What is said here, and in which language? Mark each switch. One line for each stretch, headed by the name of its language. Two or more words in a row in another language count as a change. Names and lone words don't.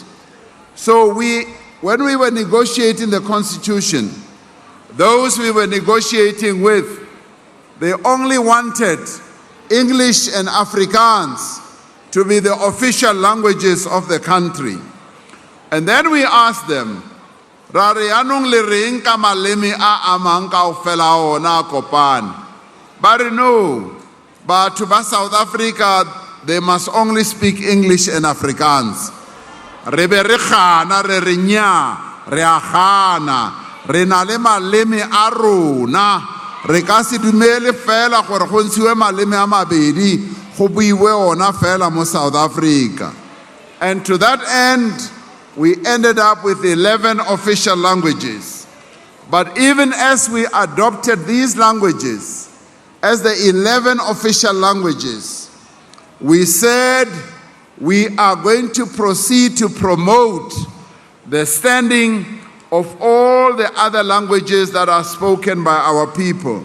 English: So when we were negotiating the Constitution, those we were negotiating with, they only wanted English and Afrikaans to be the official languages of the country. And then we asked them,
Southern Sotho: ra re anong le reng ka maleme a amang kaofela ona kopane?
Tswana: Ba re
English: no,
Tswana: batho ba South Africa,
English: they must only speak English and Afrikaans.
Tswana: Re be re gana re re nya, re a gana, re na le maleme a rona, re ka se dumele fela gore go ntshiwe maleme a mabedi go buiwe ona fela mo South Africa.
English: And to that end, we ended up with 11 official languages. But even as we adopted these languages as the 11 official languages, we said we are going to proceed to promote the standing of all the other languages that are spoken by our people.